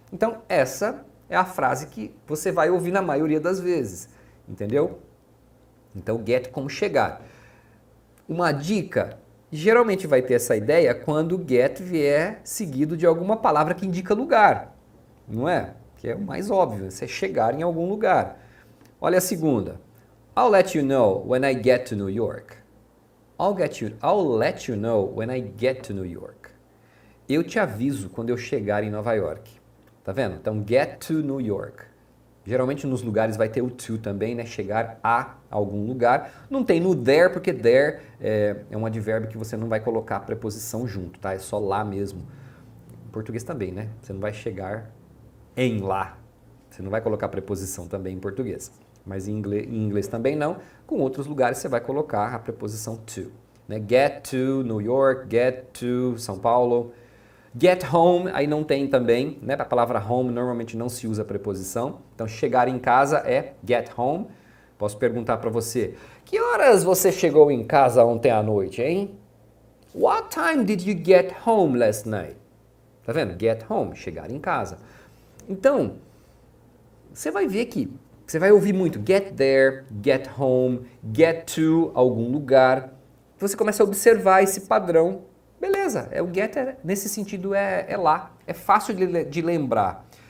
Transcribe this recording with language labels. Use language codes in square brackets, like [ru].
[pt] Então essa é a frase que você vai ouvir na maioria das vezes, entendeu? Então get como chegar. Uma dica, geralmente vai ter essa ideia quando o get vier seguido de alguma palavra que indica lugar, não é? Que é o mais óbvio, você chegar em algum lugar. Olha a segunda. [en] I'll let you know when I get to New York. I'll let you know when I get to New York. [pt] Eu te aviso quando eu chegar em Nova York. Tá vendo? Então, get to New York. Geralmente nos lugares vai ter o to também, né? Chegar a algum lugar. Não tem no there, porque there é um advérbio que você não vai colocar a preposição junto, tá? É só lá mesmo. Em português também, né? Você não vai chegar em lá. Você não vai colocar preposição também em português. Mas em inglês também não. Com outros lugares você vai colocar a preposição to. Né? [en] Get to New York, get to São Paulo. [pt] Get home, aí não tem também, né? A palavra home normalmente não se usa preposição. Então chegar em casa é get home. Posso perguntar para você, que horas você chegou em casa ontem à noite, hein? [en] What time did you get home last night? [pt] Tá vendo? Get home, chegar em casa. Então, você vai ver que você vai ouvir muito get there, get home, get to algum lugar. Você começa a observar esse padrão. Beleza, o get nesse sentido é lá. É fácil de lembrar.